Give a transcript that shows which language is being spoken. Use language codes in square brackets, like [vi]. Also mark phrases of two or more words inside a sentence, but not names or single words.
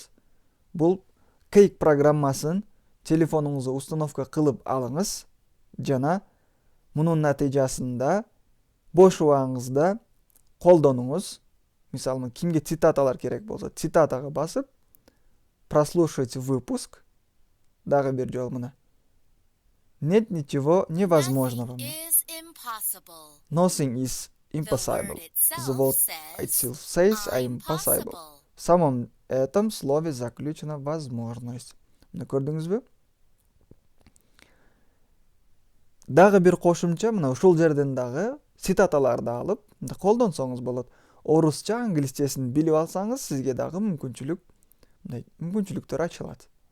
[ky] Бул Cake программасын телефонуңузга установка кылып алыңыз жана мунун натыйжасында бош убагыңызда колдонуңуз. Мисалы, кимге цитаталар керек болсо, цитатага басып [ru] прослушать выпуск. [ky] Дагы бир жолу мына. [ru] Нет ничего невозможного. [en] Nothing is impossible. The word itself says I'm impossible. [ru] В самом этом слове заключена возможность. [ky] Мына көрдүңүзбү? Дагы бир кошумча мына ушул жерден дагы цитаталарды алып колдонсоңуз болот. Орусча, англисчесин билип алсаңыз, сизге дагы мүмкүнчүлүктөр ачылат.